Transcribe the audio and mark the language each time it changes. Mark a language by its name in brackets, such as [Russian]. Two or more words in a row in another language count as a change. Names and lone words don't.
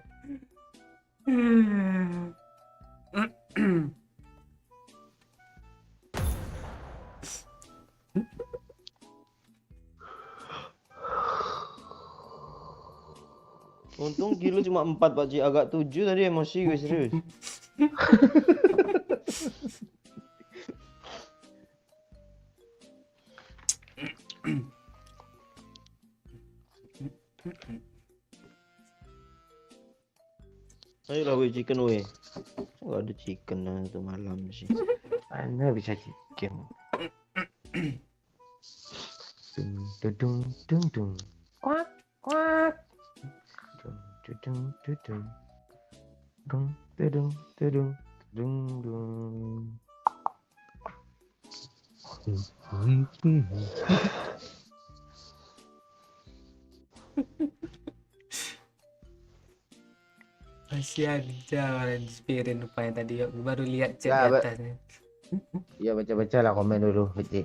[Indonesian] Untung kilo cuma 4 Pak Cik, agak 7 tadi emosi gue serius. Ayolah we chicken we. Gak ada chicken itu malam sih. Mana bisa chicken? Dung dung dung dung. Kuak kuak. Dung dung dung dung. Dung dung dung dung dung. Masih aja orang Spirin rupanya tadi. Gue baru lihat chat Lah, di atas nih. Ya baca-baca lah komen dulu, Beci.